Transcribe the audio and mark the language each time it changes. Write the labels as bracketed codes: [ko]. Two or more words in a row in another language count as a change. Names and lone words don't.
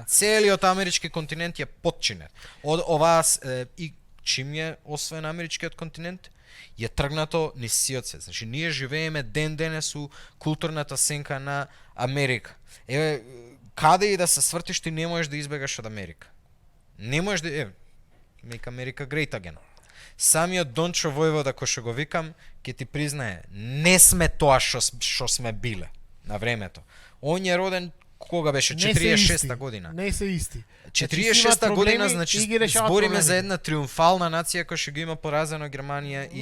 [mk] Целиот амерички континент е подчинет. Од оваа и чим е освоен америчкиот континент, е тргнато низ сиот свет. Значи ние живееме ден денес у културната сенка на Америка. Еве каде и да се свртиш ти не можеш да избегаш од Америка. Не можеш да [en] make America great again. [mk] Самиот Дончо Војвода, кој што го викам, ќе ти признае, не сме тоа што сме биле на времето. Он е роден кога беше Не се 46-та исти. година. Не се исти. 46-та година, значи и ги решаваат збориме проблемите. за една триумфална нација која што ги има поразено Германија и